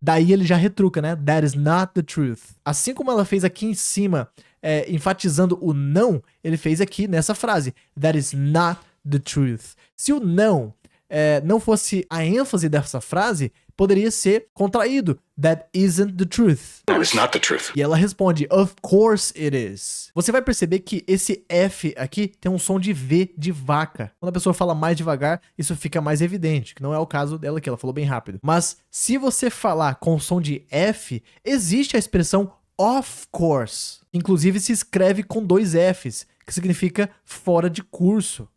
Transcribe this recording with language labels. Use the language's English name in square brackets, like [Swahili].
[Portuguese] Daí ele já retruca, né? [English] That is not the truth. [Portuguese] Assim como ela fez aqui em cima, enfatizando o não, ele fez aqui nessa frase. [English] That is not the truth. [Portuguese] Se o não não fosse a ênfase dessa frase, poderia ser contraído. [English] That isn't the truth. That is not the truth. [Portuguese] E ela responde, [English] of course it is. [Portuguese] Você vai perceber que esse F aqui tem um som de V de vaca. Quando a pessoa fala mais devagar, isso fica mais evidente, que não é o caso dela aqui, ela falou bem rápido. Mas se você falar com o som de F, existe a expressão of course. Inclusive se escreve com 2 Fs, que significa fora de curso.